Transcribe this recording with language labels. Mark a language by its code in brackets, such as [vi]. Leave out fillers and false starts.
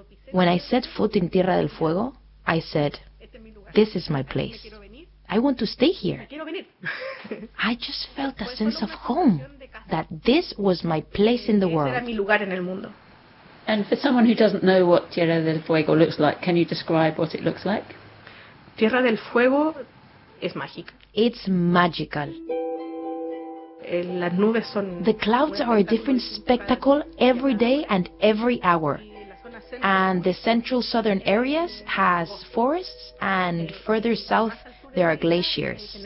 [en] When I set foot in Tierra del Fuego, I said, "This is my place. I want to stay here." I just felt a sense of home, that this was my place in the world. And for someone who doesn't know what Tierra del Fuego looks like, can you describe what it looks like? [es] Tierra del Fuego es mágica. [en] It's magical. [es] Las nubes son [en] the clouds are a different spectacle every day and every hour. And the central southern areas has forests and further south there are glaciers.